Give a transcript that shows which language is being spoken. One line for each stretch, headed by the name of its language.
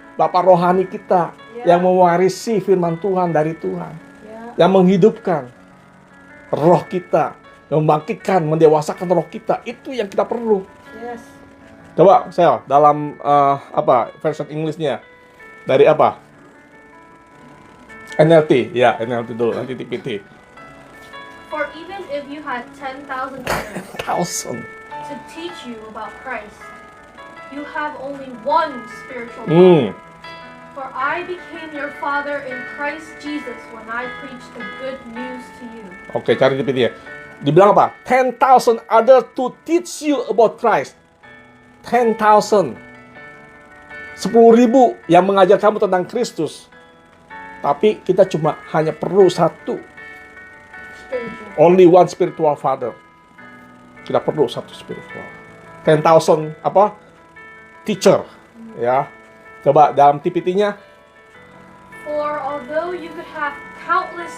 Indonesian: Bapak rohani kita yang mewarisi firman Tuhan dari Tuhan. Yang menghidupkan roh kita, yang membangkitkan, mendewasakan roh kita. Itu yang kita perlu.
English: Yes.
Indonesian: Coba saya dalam version Englishnya dari apa? NLT, ya NLT dulu, nanti TPT.
English: For even if you had 10,000 parents to teach you about Christ, you have only one spiritual Hmm. father. For I became your father in Christ Jesus when I preached the good news to you.
Indonesian: Oke, cari di PPT ya. Dibilang apa?
English: 10,000 other to teach you about Christ. 10,000.
Indonesian: 10.000 yang mengajar kamu tentang Kristus. Tapi kita cuma hanya perlu satu.
English: Only one spiritual father.
Indonesian: Kita perlu satu spiritual. 10,000 apa? Teacher. Ya. Coba dalam TPT-nya.
English: For although you could have countless